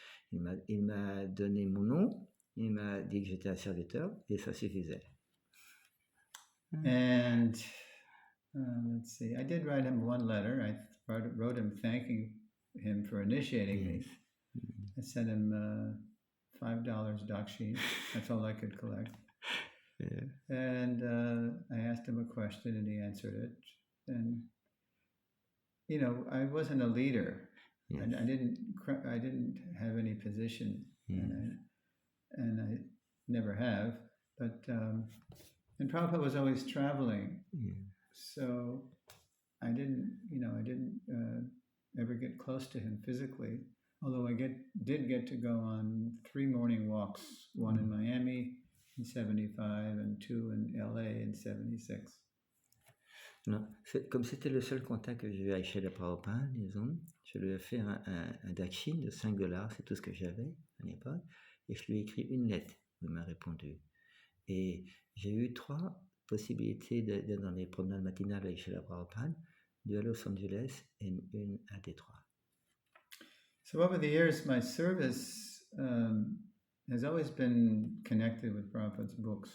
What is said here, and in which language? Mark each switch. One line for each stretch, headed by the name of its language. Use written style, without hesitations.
French: Il m'a donné mon nom, il m'a dit que j'étais un serviteur, et ça suffisait.
English: And let's see, I did write him one letter. I wrote him thanking him for initiating me. I sent him $5 dakshin. That's all I could collect. Yeah. And I asked him a question and he answered it. And, you know, I wasn't a leader. Yes. And I didn't have any position. And I never have. But, and Prabhupada was always traveling. So I didn't ever get close to him physically. Although I did get to go on 3 morning walks, one in Miami in 75 and 2 in LA in 76.
French: Non, comme c'était le seul contact que j'ai eu avec Srila Prabhupada, disons, je lui ai fait un dakshin de $5, c'est tout ce que j'avais à l'époque, et je lui ai écrit une lettre, il m'a répondu. Et j'ai eu 3 possibilités dans les promenades matinales avec Srila Prabhupada, 2 à Los Angeles et une à Détroit.
English: So over the years, my service has always been connected with Prabhupada's books.